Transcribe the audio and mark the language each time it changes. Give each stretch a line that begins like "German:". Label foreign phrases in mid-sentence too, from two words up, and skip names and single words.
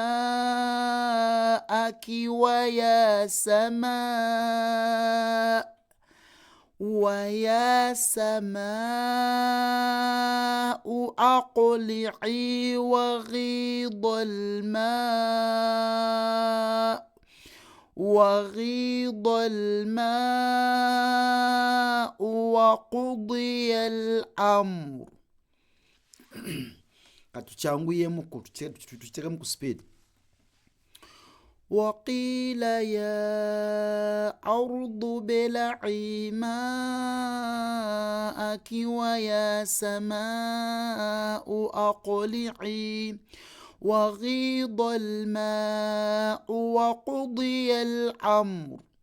Arabic: ماءك ويا سماء أقلعي وغيض الماء وقضي الأمر.
Ganda: katukyanguyemu tuteekemu ku speed.
Arabic: وقيل يا أرض ابلعي ماءك ويا سماء أقلعي وغيض الماء وقضي الأمر.